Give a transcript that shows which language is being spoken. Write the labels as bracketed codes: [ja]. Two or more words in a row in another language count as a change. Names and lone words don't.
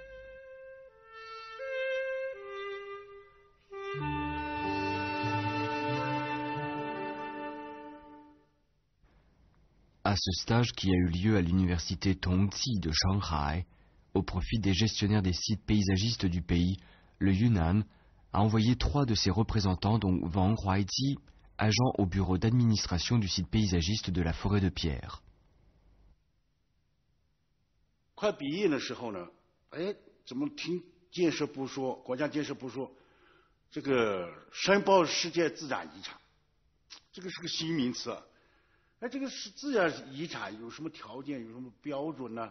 [fr] À ce stage qui a eu lieu à l'université Tongji de Shanghai, au profit des gestionnaires des sites paysagistes du pays, le Yunnan a envoyé 3 de ses représentants, dont Wang Huaiji, agent au bureau d'administration du site paysagiste de la forêt de pierre. [zh] 快毕业的时候呢，怎么听建设部说，国家建设部说，这个申报世界自然遗产，这个是个新名词。这个是自然遗产有什么条件，有什么标准呢？